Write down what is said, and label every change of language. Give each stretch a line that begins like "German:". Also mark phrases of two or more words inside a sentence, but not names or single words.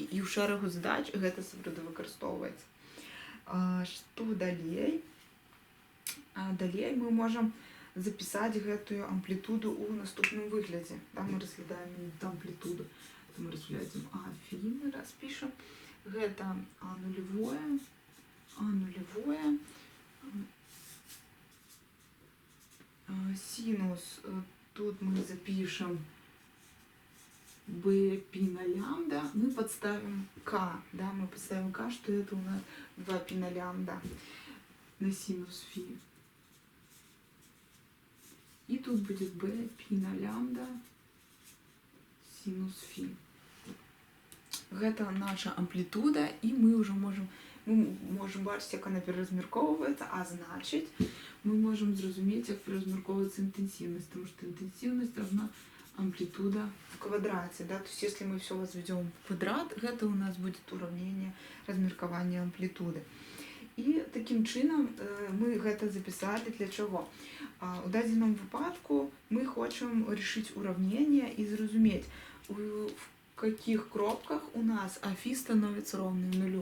Belarusian: І ў шэрагу задач гэта сапраўды выкарыстоўваецца. Што далей? Далей мы можам запісаць гэтую амплітуду ў наступным выглядзе. Да? Мы разглядаем амплітуду. Мы разглядзім фі, мы распішам.
Russian: Гэта нулевое, синус, тут мы запишем b π на лямбда, мы подставим k, да, мы подставим k, что это у нас 2π на лямбда на синус фи. И тут будет b π на лямбда синус фи.
Belarusian: Гэта наша амплітуда, і мы ўжо можам бачыць, як яна пераразмяркоўваецца, а значыць, мы можам зразумець, як пераразмяркоўваецца інтэнсіўнасць, тому што інтэнсіўнасць
Russian: равна амплитуда в квадрате, да, то есть если мы все возведем в квадрат, это у нас будет уравнение размеркования амплитуды. И таким чином мы это записали для чего?
Belarusian: У дадзеном выпадку
Russian: мы хотим решить уравнение и зразуметь, в каких кропках у нас афи становится ровным нулю.